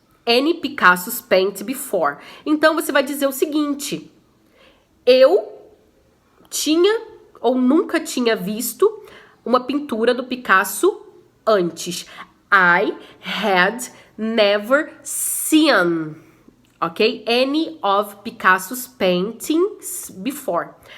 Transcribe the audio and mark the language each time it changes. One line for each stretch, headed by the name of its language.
English: Any Picasso's paint before.
Portuguese: Então, você vai dizer o seguinte. Eu tinha ou nunca tinha visto uma pintura do Picasso antes.
English: I had never seen, ok? Any of Picasso's paintings before.